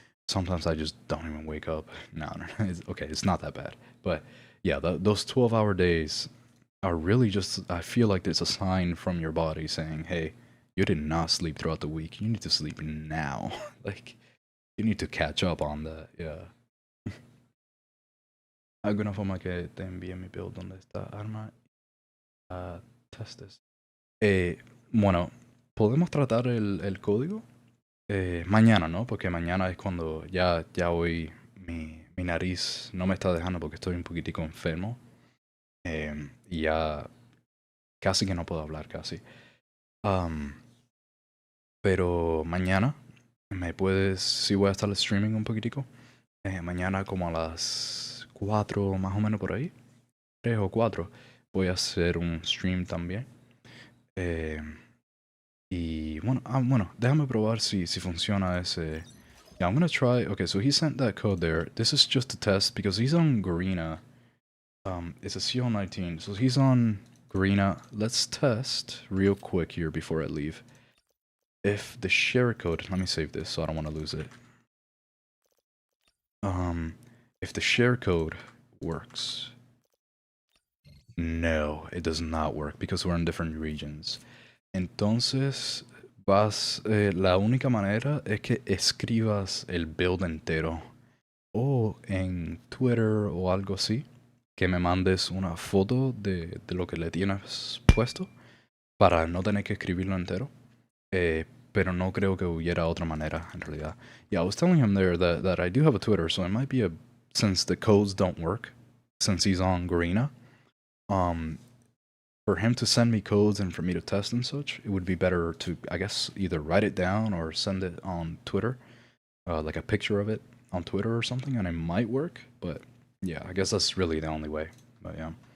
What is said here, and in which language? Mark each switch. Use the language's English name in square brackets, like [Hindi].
[English] Sometimes I just don't even wake up. No. It's not that bad. But yeah, those 12-hour days are really just, I feel like there's a sign from your body saying, hey, you did not sleep throughout the week. You need to sleep now. Like, You need to catch up on that, yeah. [Spanish] Alguna forma que te envíe mi build donde está arma testes. Bueno, podemos tratar el código mañana, ¿no? Porque mañana es cuando ya hoy mi nariz no me está dejando porque estoy un poquitico enfermo. Y ya casi que no puedo hablar, casi. Um, pero mañana me puedes, sí voy a estar streaming un poquitico. Mañana como a las 4 más o menos por ahí. 3 o 4. Voy a hacer un stream también. Eh, y bueno, bueno, déjame probar si funciona ese. [English] Yeah, I'm gonna try. Okay, so he sent that code there. This is just a test because he's on Garena. It's a Cl-19, so he's on Garena. Let's test real quick here before I leave. If the share code, let me save this so I don't want to lose it. If the share code works. No, it does not work because we're in different regions. [Spanish] Entonces, la única manera es que escribas el build entero. O en Twitter o algo así. Que me mandes una foto de lo que le tienes puesto. Para no tener que escribirlo entero. Pero no creo que hubiera otra manera, en realidad. [English] Yeah, I was telling him there that I do have a Twitter, so it might be since the codes don't work, since he's on Garena, for him to send me codes and for me to test and such, it would be better to, I guess, either write it down or send it on Twitter, like a picture of it on Twitter or something, and it might work, but yeah, I guess that's really the only way, but yeah.